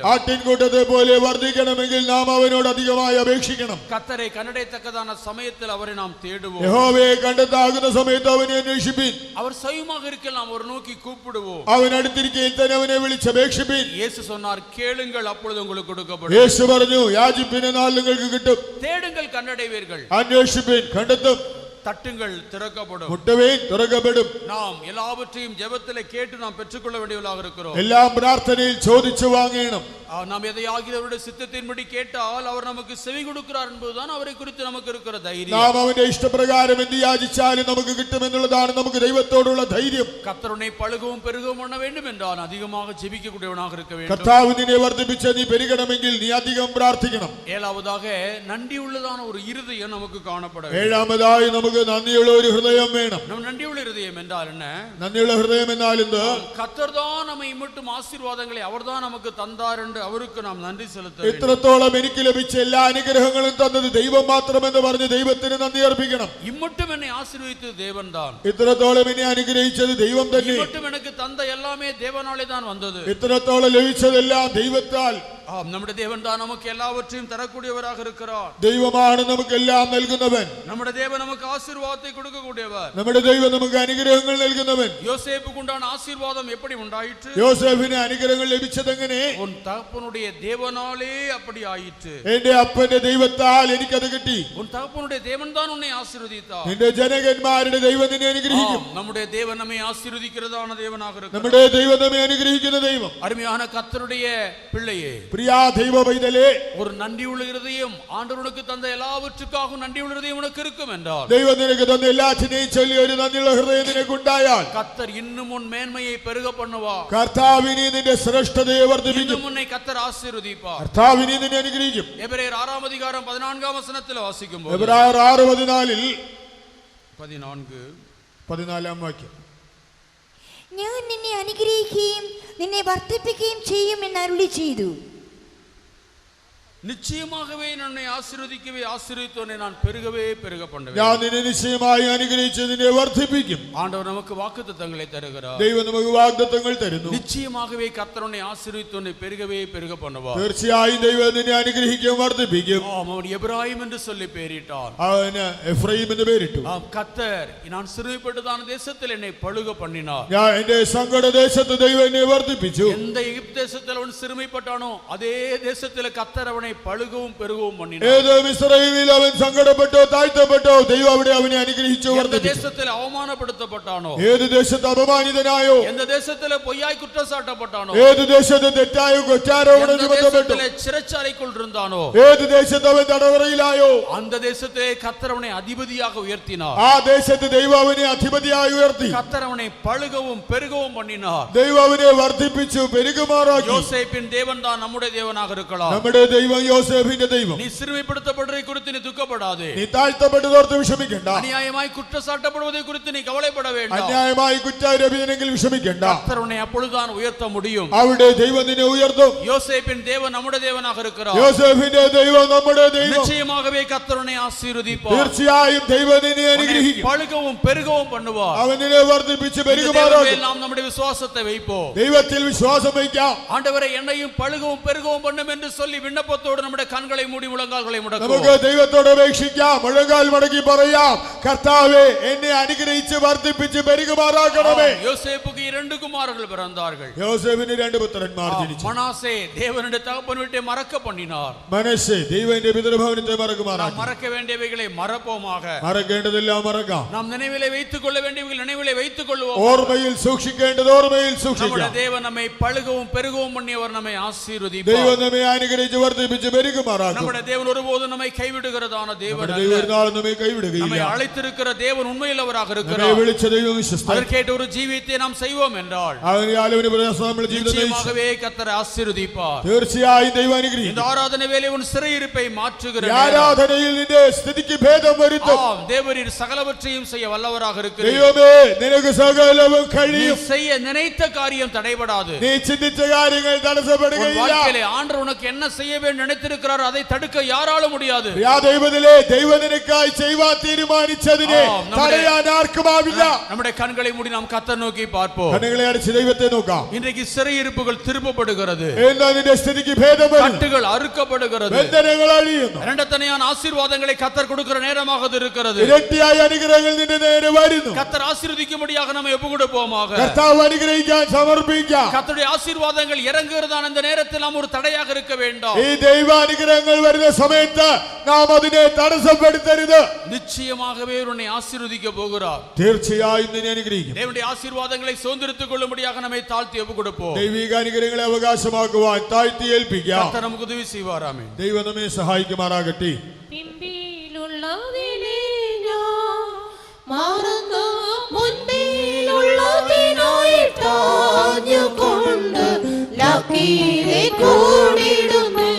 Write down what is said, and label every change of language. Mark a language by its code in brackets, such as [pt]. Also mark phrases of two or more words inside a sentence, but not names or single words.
[ml] ആട്ടിൻകൂട്ടത്തെ പോലെ വർദ്ധിക്കണമെങ്കിൽ നാം അവനോട് അധികമായി അപേക്ഷിക്കണം. [ta] கர்த்தரை கண்டடையத்தக்கதான சமயத்தில் அவரை நாம் தேடுவோம். [ml] യഹോവയെ കണ്ടെത്താകുന്ന സമയത്ത് അവനെ അന്വേഷിപ്പീൻ. [ta] அவர் சமயமாக இருக்கலாம், அவர் நோக்கி கூப்பிடுவோம். [ml] അവൻ അടുത്തിരിക്കയിൽ തന്നെ അവനെ വിളിച്ചപേക്ഷിപ്പീൻ. [ta] இயேசு சொன்னார், கேளுங்கள் அப்பொழுது உங்களுக்கு கொடுக்கப்படும். [ml] യേശു പറഞ്ഞു, യാചിപ്പിൻ എന്നാൽ നിങ്ങൾക്ക് കിട്ടും. [ta] தேடுங்கள் கண்டடைவீர்கள். [ml] അന്വേഷിപ്പീൻ കണ്ടെത്തും. [ta] தட்டுங்கள் திறக்கப்படும். [ml] മുട്ടുവീൻ തുറക്കപ്പെടും. [ta] நாம் எல்லாவற்றையும் ஜெபத்திலே கேட்டு நாம் பெற்றுக்கொள்ள வேண்டியவர்களாக இருக்கிறோம். [ml] എല്ലാം പ്രാർത്ഥനയിൽ ചോദിച്ചു വാങ്ങണം. [ta] நாம் எதையாகிலும் அவருடைய சித்தத்தின்படி கேட்டால் அவர் நமக்கு செவி கொடுக்கிறார் என்பதுதான் அவரை குறித்து நமக்கு இருக்கிற தைரியம். [ml] നാം അവന്റെ ഇഷ്ടപ്രകാരം എന്ത് യാചിച്ചാലും നമുക്ക് കിട്ടുമെന്നുള്ളതാണ് നമുക്ക് ദൈവത്തോടുള്ള ധൈര്യം. [ta] கர்த்தருனை பழுகவும் பெருகவும் பண்ண வேண்டும் என்றால் அதிகமாக ஜெபிக்கக்கூடியவனாக இருக்க வேண்டும். [ml] കർത്താവ് നിന്നെ വർദ്ധിപ്പിച്ച് നീ പെരുകണമെങ്കിൽ നീ അധികം പ്രാർത്ഥിക്കണം. [ta] ஏழாவதாக நன்றியுள்ளதான ஒரு இருதயம் நமக்கு காணப்பட வேண்டும். [ml] ഏഴാമതായി നമുക്ക് നന്ദിയുള്ള ഒരു ഹൃദയം വേണം. [ta] நம் நன்றியுள்ள இருதயம் என்றால் என்ன? [ml] നന്ദിയുള്ള ഹൃദയം എന്നാൽ എന്ത്? [ta] கர்த்தர் தான் நம்மை மட்டும் ஆசீர்வாதங்களை அவர்தான் நமக்கு தந்தார் என்று அவருக்கு நாம் நன்றி செலுத்த வேண்டும். [ml] എത്രത്തോളം എനിക്ക് ലഭിച്ച എല്ലാ അനുഗ്രഹങ്ങളും തന്നത് ദൈവം മാത്രമെന്ന് പറഞ്ഞ് ദൈവത്തിന് നന്ദി അർപ്പിക്കണം. [ta] இம்மட்டும் என்னை ஆசீர்வதித்தது தேவன் தான். [ml] ഇത്രത്തോളം എന്നെ അനുഗ്രഹിച്ചത് ദൈവം തന്നെ. [ta] இம்மட்டும் எனக்கு தந்த எல்லாமே தேவனாலே தான் வந்தது. [ml] ഇത്രത്തോളം ലഭിച്ചതെല്ലാം ദൈവത്താൽ. [ta] நம்முடைய தேவன் தான் நமக்கு எல்லாவற்றையும் தரக்கூடியவராக இருக்கிறார். [ml] ദൈവമാണ് നമുക്കെല്ലാം നൽകുന്നവൻ. [ta] நம்முடைய தேவன் நமக்கு ஆசீர்வாதத்தை கொடுக்கக்கூடியவர். [ml] നമ്മുടെ ദൈവം നമുക്ക് അനുഗ്രഹങ്ങൾ നൽകുന്നവൻ. [ta] யோசேப்புக்கு உண்டான ஆசீர்வாதம் எப்படி உண்டாயிற்று? [ml] യോസേഫിന് അനുഗ്രഹങ്ങൾ ലഭിച്ചതെങ്ങനെ? [ta] உன் தகப்பனுடைய தேவனாலே அப்படி ஆயிற்று. [ml] എന്റെ അപ്പന്റെ ദൈവത്താൽ എനിക്കത് കിട്ടി. [ta] உன் தகப்பனுடைய தேவன் தான் உன்னை ஆசீர்வதித்தார். [ml] നിന്റെ ജനകന്മാരുടെ ദൈവം നിന്നെ അനുഗ്രഹിക്കും. [ta] நம்முடைய தேவன் நம்மை ஆசீர்வதிக்கிறதான தேவனாக இருக்கிறார். [ml] നമ്മുടെ ദൈവം നമ്മെ അനുഗ്രഹിക്കുന്ന ദൈവം. [ta] அருமையான கர்த்தருடைய பிள்ளையே, [ml] പ്രിയ ദൈവ പൈതലേ, [ta] ஒரு நன்றியுள்ள இருதயம், ஆண்டவருக்கு தந்த எல்லாவற்றுக்காகவும் நன்றியுள்ள இருதயம் உனக்கு இருக்கும் என்றால், [ml] ദൈവം നിനക്ക് തന്ന എല്ലാറ്റിനെയും ചൊല്ലി ഒരു നന്ദിയുള്ള ഹൃദയം നിനക്കുണ്ടായാൽ [ta] கர்த்தர் இன்னும் உன் மேன்மையை பெருக பண்ணுவார். [ml] കർത്താവിനെ നിന്റെ ശ്രേഷ്ഠതയെ വർദ്ധിപ്പിക്കും. [ta] இன்னும் உன்னை கர்த்தர் ஆசீர்வதிப்பார். [ml] കർത്താവിനെ നിന്നെ അനുഗ്രഹിക്കും. [ta] எபிரேயர் 6 அதிகாரம் 14 வசனத்தில் வாசிக்கும்போது, [ml] എബ്രായർ 6:14 14 വാക്യം, ഞാൻ നിന്നെ അനുഗ്രഹിക്കുകയും നിന്നെ വർദ്ധിപ്പിക്കുകയും ചെയ്യും എന്ന് അരുളി ചെയ്തു. [ta] நிச்சயமாகவே என்னை ஆசீர்வதிக்கவே ஆசீர்வதித்தோனே நான் பெருகவே பெருக பண்ணுவேன். [ml] ഞാൻ നിന്നെ നിശ്ചയമായി അനുഗ്രഹിച്ച് നിന്നെ വർദ്ധിപ്പിക്കും. [ta] ஆண்டவர் நமக்கு வாக்குத்தத்தங்களை தருகிறார். [ml] ദൈവം നമുക്ക് വാഗ്ദത്തങ്ങൾ തരുന്നു. [ta] நிச்சயமாகவே கர்த்தர் உன்னை ஆசீர்வதித்தோனே பெருகவே பெருக பண்ணுவார். [ml] തീർച്ചയായും ദൈവം നിന്നെ അനുഗ്രഹിക്കും, വർദ്ധിപ്പിക്കും. [ta] அவன் எபிராயிம் என்று சொல்லி பெயரிட்டார். [ml] അവന് എഫ്രൈം എന്ന് പേരിട്ടു. [ta] கர்த்தர் நான் சிறுமைப்பட்டதான தேசத்தில் என்னை பழுக பண்ணினார். [ml] ഞാൻ എന്റെ സങ്കട ദേശത്ത് ദൈവം എന്നെ വർദ്ധിപ്പിച്ചു. [ta] எந்த எகிப்து தேசத்தில் அவன் சிறுமைப்பட்டானோ அதே தேசத்தில் கர்த்தர் அவனை பழுகவும் பெருகவும் பண்ணினார். [ml] ഏത് മിസ്രയീമിൽ അവൻ സങ്കടപ്പെട്ടോ താഴ്ത്തപ്പെട്ടോ ദൈവം അവിടെ അവനെ അനുഗ്രഹിച്ചു, വർദ്ധിപ്പിച്ചു. [ta] தேசத்தில் அவமானப்படுத்தப்பட்டானോ, [ml] ഏത് ദേശത്ത് അപമാനിതനായോ, [ta] எந்த தேசத்தில் பொய்யாய் குற்றச்சாட்டப்பட்டானோ, [ml] ഏത് ദേശത്ത് തെറ്റായ കുറ്റാരോപണം ചുമത്തപ്പെട്ടു, [ta] சிறைச்சாலைக்குள் இருந்தானோ, [ml] ഏത് ദേശത്ത് അവൻ തടവറയിലായോ, [ta] அந்த தேசத்திலே கர்த்தர் அவனை அதிபதியாக உயர்த்தினார். [ml] ആ ദേശത്ത് ദൈവം അവനെ അധിപതിയായി ഉയർത്തി. [ta] கர்த்தர் அவனை பழுகவும் பெருகவும் பண்ணினார். [ml] ദൈവം അവനെ വർദ്ധിപ്പിച്ചു, പെരുകുമാറാക്കി. [ta] யோசேப்பின் தேவன் தான் நம்முடைய தேவனாக இருக்கலாம். [ml] നമ്മുടെ ദൈവം യോസേഫിന്റെ ദൈവം. [ta] நீ சிறுமைப்படுத்தப்படுவதை குறித்து நீ துக்கப்படாதே. [ml] നീ താഴ്ത്തപ്പെട്ടതോർത്ത് വിഷമിക്കണ്ട. [ta] அநியாயமாய் குற்றச்சாட்டப்படுவதை குறித்து நீ கவலைப்பட வேண்டாம். [ml] അന്യായമായി കുറ്റാരോപിതനെങ്കിൽ വിഷമിക്കണ്ട. [ta] கர்த்தர் உன்னை அப்பொழுதுதான் உயர்த்த முடியும். [ml] അവിടെ ദൈവം നിന്നെ ഉയർത്തും. [ta] யோசேப்பின் தேவன் நம்முடைய தேவனாக இருக்கிறார். [ml] യോസേഫിന്റെ ദൈവം നമ്മുടെ ദൈവം. [ta] நிச்சயமாகவே கர்த்தர் உன்னை ஆசீர்வதிப்பார். [ml] തീർച്ചയായും ദൈവം നിന്നെ അനുഗ്രഹിക്കും. [ta] பழுகவும் பெருகவும் பண்ணுவார். [ml] അവൻ നിന്നെ വർദ്ധിപ്പിച്ച് പെരുകുമാറാക്കും. [ta] நாம் நம்முடைய விசுவாசத்தை வைப்போம். [ml] ദൈവത്തിൽ വിശ്വാസം വയ്ക്കാം. [ta] ஆண்டவரே என்னையும் பழுகவும் பெருகவும் பண்ணும் என்று சொல்லி விண்ணப்பத்தோடு நம்முடைய கண்களை மூடி முழங்கால்களை [ml] നമുക്ക് [ta] முடக்குவோம். [ml] ദൈവത്തോട് അപേക്ഷിക്കാം, മുഴങ്കാൽ മടക്കി പറയാം, കർത്താവേ എന്നെ അനുഗ്രഹിച്ച് വർദ്ധിപ്പിച്ച് പെരുകുമാറാക്കണമേ. [ta] யோசேப்புக்கு 2 குமாரர்கள் பிறந்தார்கள். [ml] യോസേഫിന് 2 പുത്രന്മാർ ജനിച്ചു. [ta] மனாசே தேவனுடைய தகப்பன் வீட்டை மறக்க பண்ணினார். [ml] മനശ്ശെ ദൈവത്തിന്റെ പിതൃഭവനത്തെ [ta] நாம் [ml] മറക്കുമാറാക്കി. [ta] மறக்க வேண்டியவைகளை மறப்போமாக. [ml] മറക്കേണ്ടതെല്ലാം മറക്കാം. [ta] நாம் நினைவிலே வைத்துக் கொள்ள வேண்டியவைகள் நினைவிலே வைத்துக் கொள்வோம். [ml] ഓർമ്മയിൽ സൂക്ഷിക്കേണ്ടത് ഓർമ്മയിൽ [ta] நம்முடைய [ml] സൂക്ഷിക്കാം. [ta] தேவன் நம்மை பழுகவும் பெருகவும் பண்ணியவர் நம்மை ஆசீர்வதிப்பார். [ml] ദൈവം നമ്മെ അനുഗ്രഹിച്ച് വർദ്ധിപ്പിച്ച് പെരുകുമാറാക്കും. [ta] நம்முடைய தேவன் ஒருபோதும் நம்மை கைவிடுகிறதான தேவன் [ml] നമ്മുടെ [ta] அல்ல. [ml] ദൈവം ഒരു നാളും നമ്മെ കൈവിടുകയില്ല. [ta] நம்மை அழைத்திருக்கிற தேவன் உண்மையுள்ளவராக [ml] നമ്മെ [ta] இருக்கிறார். [ml] വിളിച്ച ദൈവം വിശ്വസ്തൻ. [ta] அதற்கேற்ற ஒரு ஜீவியத்தை நாம் செய்வோம் என்றால் [ml] അവന് പ്രയാസം നമ്മുടെ ജീവിതം നയിച്ചു. [ta] நிச்சயமாகவே கர்த்தர் ஆசீர்வதிப்பார். [ml] തീർച്ചയായും ദൈവം [ta] இந்த [ml] അനുഗ്രഹിക്കും. [ta] ஆராதனை வேளை உன் சிறையிருப்பை மாற்றுகிற [ml] ഈ ആരാധനയിൽ നിന്റെ സ്ഥിതിക്ക് ഭേദം വരുത്തും. [ta] தேவரீர் சகலவற்றையும் செய்ய வல்லவராக இருக்கிறார். [ml] ദൈവമേ നിനക്ക് സകലവും [ta] நீ [ml] കഴിയും. [ta] செய்ய நினைத்த காரியம் தடைபடாது. [ml] നീ ചിന്തിച്ച കാര്യങ്ങൾ [ta] உன் [ml] തടസ്സപ്പെടുകയില്ല. [ta] வாழ்க்கையிலே ஆண்டவர் உனக்கு என்ன செய்ய வேண்டும் நினைத்திருக்கிறார் அதை தடுக்க யாராலும் முடியாது. [ml] ദൈവത്തിലെ ദൈവം നിനക്കായി ചെയ്യുവാൻ തീരുമാനിച്ചതിനെ തടയാൻ ആർക്കുമാവില്ല. [ta] நம்முடைய கண்களை மூடி நாம் கர்த்தர் நோக்கி பார்ப்போம். [ml] കണ്ണുകളെ അടച്ച് ദൈവത്തെ നോക്കാം. [ta] இன்றைக்கு சிறையிருப்புகள் திருப்பப்படுகிறது. [ml] എന്താ നിന്റെ സ്ഥിതിക്ക് ഭേദം വരും. [ta] கட்டுகள் அறுக்கப்படுகிறது. [ml] ബന്ധനങ്ങൾ അഴിയുന്നു. [ta] இரண்டத்தனையான ஆசீர்வாதங்களை கர்த்தர் கொடுக்கிற நேரமாக அது இருக்கிறது. [ml] ഇരട്ടിയായ അനുഗ്രഹങ്ങൾ നിന്റെ നേരെ വരുന്നു. [ta] கர்த்தர் ஆசீர்வதிக்கும்படியாக நம்ம ஒப்புக்கொடுப்போமாக. [ml] കർത്താവ് അനുഗ്രഹിക്കാൻ സമർപ്പിക്കാം. [ta] கர்த்தருடைய ஆசீர்வாதங்கள் இறங்குகிறதான இந்த நேரத்தில் நாம் ஒரு தடையாக இருக்க வேண்டாம். [ml] ഈ ദൈവാനുഗ്രഹങ്ങൾ വരുന്ന സമയത്ത് നാം അതിനെ തടസ്സപ്പെടുത്തരുത്. [ta] நிச்சயமாகவே உன்னை ஆசீர்வதிக்க போகிறார். [ml] തീർച്ചയായും നിന്നെ അനുഗ്രഹിക്കും. [ta] தேவனுடைய ஆசீர்வாதங்களை சுதந்திரித்துக் கொள்ளும்படியாக நம்மை தாழ்த்தி ஒப்புக்கொடுப்போம். [ml] ദൈവിക അനുഗ്രഹങ്ങളെ അവകാശമാക്കുവാൻ താഴ്ത്തി ഏൽപ്പിക്കാം. [ta] கர்த்தர் நமக்கு உதவி செய்வார். ஆமென். [ml] ദൈവം നമ്മെ സഹായിക്കുമാറാകട്ടെ. പിമ്പിലുള്ളതിനെ ഞാൻ മറന്നു മുൻപിലുള്ളതിനായിട്ടാഞ്ഞുകൊണ്ട് ലക്കീരെ കൂടിടും